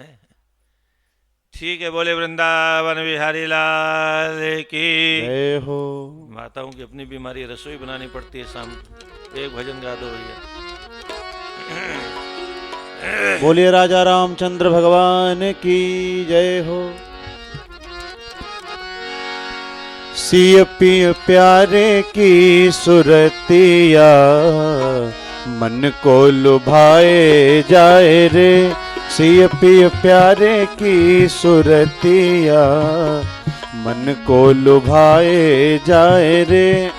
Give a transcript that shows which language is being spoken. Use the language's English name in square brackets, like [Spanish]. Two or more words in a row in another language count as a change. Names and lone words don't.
[Hindi] ठीक है। बोले वृंदावन बिहारी लाल की जय हो। माताओं की अपनी बीमारी, रसोई बनानी पड़ती है शाम को। एक भजन गा दो भैया। बोलिए राजा रामचंद्र भगवान की जय हो। सिय पिय प्यारे की सुरतिया, मन को लुभाए जाए रे। सिय पिय प्यारे की सुरतिया, मन को लुभाए जाए रे।